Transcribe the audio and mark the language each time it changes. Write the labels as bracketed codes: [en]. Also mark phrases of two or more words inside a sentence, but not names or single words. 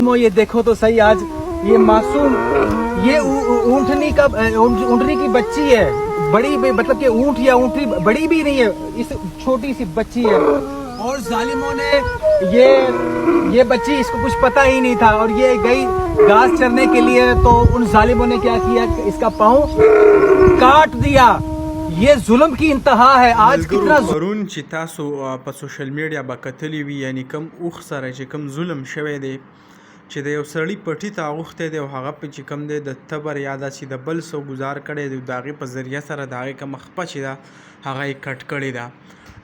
[hi] ये देखो तो सही, आज ये मासूम, ये ऊँटनी की बच्ची है, बड़ी मतलब कि ऊँट या ऊँटनी बड़ी भी नहीं है, इस छोटी सी बच्ची है। और जालिमों ने ये बच्ची, इसको कुछ पता ही नहीं था और ये गई घास चरने के लिए, तो उन जालिमों ने क्या किया, इसका पाँव काट दिया। ये जुल्म की इंतहा है। आज कितना [ps] پرون چې تاسو په [en] social media [ps] به کتلی وي، یعنی کم اوښ سره چې کم ظلم شوی دی، چې د یو سړي پټي ته اوښتی دی او هغه په چې کم دی د تبر یا داسې د بل څه ګزار کړی دی، د هغې په ذریعه سره د هغې کومه خپه چې ده هغه یې کټ کړې ده.